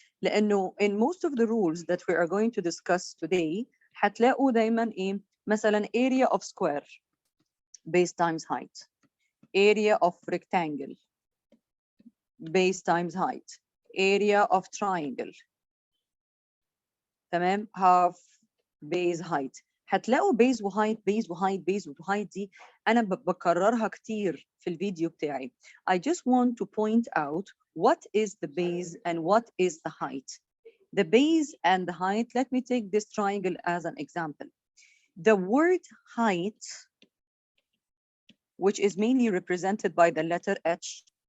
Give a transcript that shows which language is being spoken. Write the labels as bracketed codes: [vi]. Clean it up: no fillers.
[en] لأنه in most of the rules that we are going to discuss today [ar] هتلاقوا دايما إيه مثلا [en] area of square base times height, area of rectangle base times height, area of triangle تمام half base height. [ar] هتلاقوا base وهايت base وهايت base وهايت دي أنا بكررها كتير في الفيديو بتاعي. [en] I just want to point out what is the base and what is the height. The base and the height, let me take this triangle as an example. The word height, which is mainly represented by the letter H,